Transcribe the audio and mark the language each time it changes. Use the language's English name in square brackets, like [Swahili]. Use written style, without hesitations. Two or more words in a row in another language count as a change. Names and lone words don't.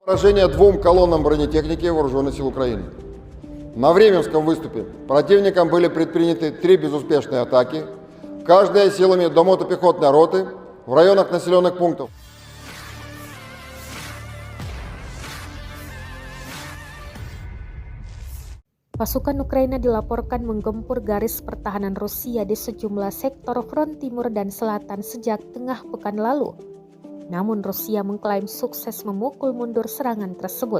[Russian] Поражение двум колоннам бронетехники Вооруженных сил Украины. На Временском выступе противником были предприняты 3 безуспешные атаки, каждая силами до мотопехотной роты в районах населенных пунктов. [Indonesian] Pasukan Ukraina dilaporkan menggempur garis pertahanan Rusia di sejumlah sektor front timur dan selatan sejak tengah pekan lalu. Namun Rusia mengklaim sukses memukul mundur serangan tersebut.